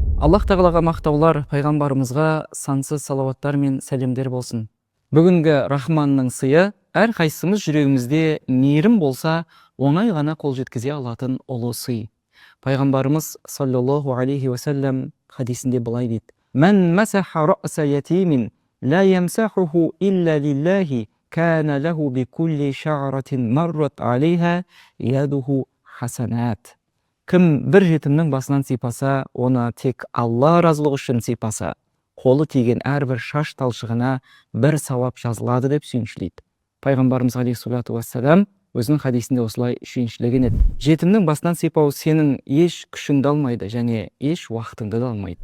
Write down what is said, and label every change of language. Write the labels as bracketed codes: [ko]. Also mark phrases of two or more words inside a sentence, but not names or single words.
[kk] Аллах тағалаға мақтаулар, пайғамбарымызға сансыз салауаттар мен сәлемдер болсын. Бүгінгі Рахманның сыйы, әр қайсымыз жүрегімізде мейірім болса, оңай ғана қол жеткізе алатын ұлы сый. [ar] Пайғамбарымыз صلى الله عليه وسلم [kk] хадисінде былай дейді: [ar] "من مسح رأس يتيم لا يمسحه إلا لله كان له بكل شعرة مرت عليها يده حسنات." [kk] Кім бір жетімнің басынан сипаса, оны тек Алла разылығы үшін сипаса, қолы тиген әрбір шаш талшығына бір сауап жазылады деп сүйіншілейді. Пайғамбарымыз [ar] عليه الصلاة والسلام [kk] өзінің хадисінде осылай сүйіншілеген еді: жетімнің басынан сипау сенің еш күшіңді алмайды және еш уақытыңды да алмайды.